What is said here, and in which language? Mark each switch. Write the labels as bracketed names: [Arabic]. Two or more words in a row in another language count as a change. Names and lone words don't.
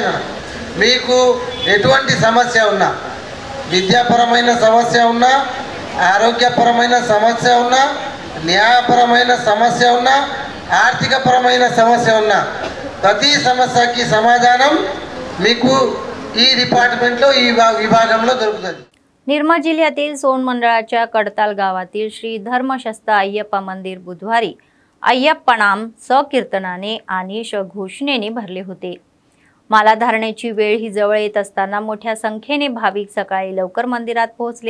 [Telugu] మీకు ఎటువంటి సమస్య ఉన్నా, విద్యాపరమైన సమస్య ఉన్నా, ఆరోగ్యపరమైన సమస్య ఉన్నా, న్యాయపరమైన సమస్య ఉన్నా, ఆర్థికపరమైన సమస్య ఉన్నా, ప్రతి సమస్యకి సమాధానం మీకు ఈ डिपार्टमेंटలో ఈ विभागంలో దొరుకుతుంది। [Marathi] निर्मळ जिल्ह्यातील सोन मंडळाच्या कडताल गावातील श्री धर्मशस्त्र अय्यप्पा मंदिर बुधवारी अय्यप्पनाम सकीर्तनाने आणि घोषणेने भरले होते। माला धारणेची वेळ ही जवळ येत असताना मोठ्या संख्येने भाविक सकाळी लवकर मंदिरात पोहोचले।